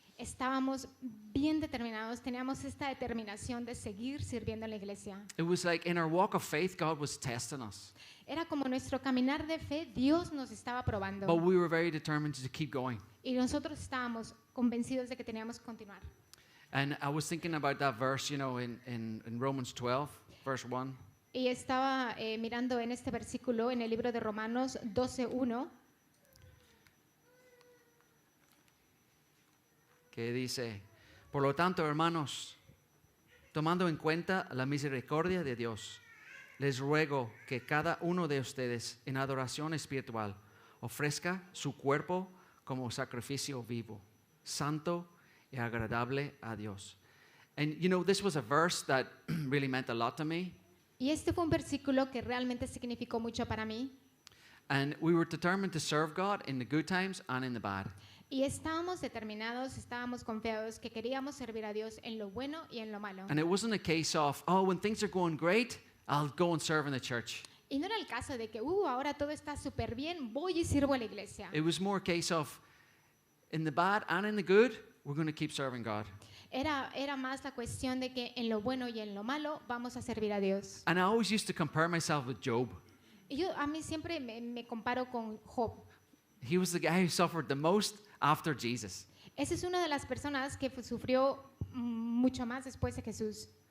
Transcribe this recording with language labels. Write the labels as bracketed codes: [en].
[es] estábamos bien determinados, teníamos esta determinación de seguir sirviendo en la iglesia. [en] It was like in our walk of faith, God was testing us. [es] Era como nuestro caminar de fe, Dios nos estaba probando. [en] But we were very determined to keep going. [es] Y nosotros estábamos convencidos de que teníamos que continuar. [en] And I was thinking about that verse, in Romans 12, verse 1. [es] Y estaba mirando en este versículo en el libro de Romanos 12:1, que dice, por lo tanto, hermanos, tomando en cuenta la misericordia de Dios, les ruego que cada uno de ustedes en adoración espiritual ofrezca su cuerpo como sacrificio vivo, santo y agradable a Dios. [en] And this was a verse that really meant a lot to me. [es] y este fue un versículo que realmente significó mucho para mí. [en] And we were determined to serve God in the good times and in the bad. [es] Y estábamos determinados, estábamos confiados que queríamos servir a Dios en lo bueno y en lo malo. [en] And it wasn't a case of, when things are going great, I'll go and serve in the church. [es] Y no era el caso de que, ahora todo está súper bien, voy y sirvo en la iglesia. [en] It was more a case of, in the bad and in the good, we're going to keep serving God. [es] Era más la cuestión de que en lo bueno y en lo malo vamos a servir a Dios. [en] And I always used to compare myself with Job. [es] Y a mí siempre me comparo con Job. [en] He was the guy who suffered the most after Jesus. [es] Esa es una de las personas que sufrió mucho más después de Jesús.